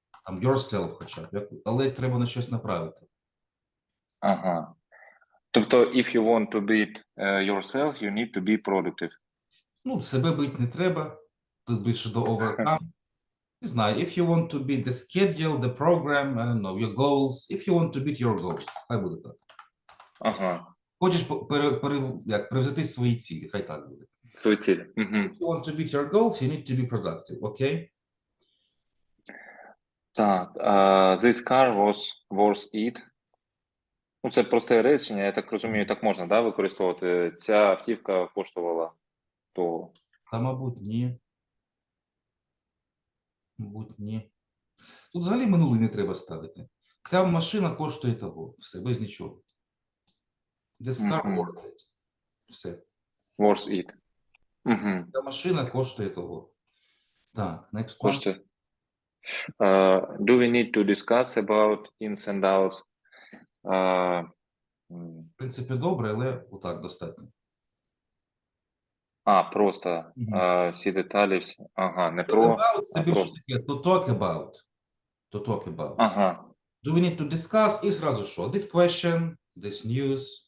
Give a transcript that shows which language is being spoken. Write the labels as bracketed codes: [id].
[uk] Там yourself хоча б, але треба на щось направити. Ага. Тобто, [en] if you want to beat yourself, you need to be productive. [uk] Ну, себе бити не треба. Тут більше до overcome. Не знаю, [en] if you want to beat the schedule, the program, I don't know, your goals, if you want to beat your goals, [uk] хай буде так. Ага. Хочеш превзойти свої цілі, хай так буде. Свої цілі. [en] If you want to beat your goals, you need to be productive, okay? Так, this car was worth it. [uk] Ну, це просте речення, я так розумію, так можна, да, використовувати. Ця автівка коштувала того. Та, мабуть, ні. Мабуть, ні. Тут взагалі минулий не треба ставити. Ця машина коштує того. Все, без нічого. [en] This car worth it. [uk] Все. [en] Worth it. [uk] Ця машина коштує того. [en] Так, next one. [uk] Коштує. [en] Do we need to discuss about ins and outs? [uk] В принципі, добре, але отак достатньо. Просто всі деталі, ага, не про, це більше таке, [en] to talk about. To talk about. [uk] Ага. [en] Do we need to discuss? [uk] І зразу що? [en] This question, this news.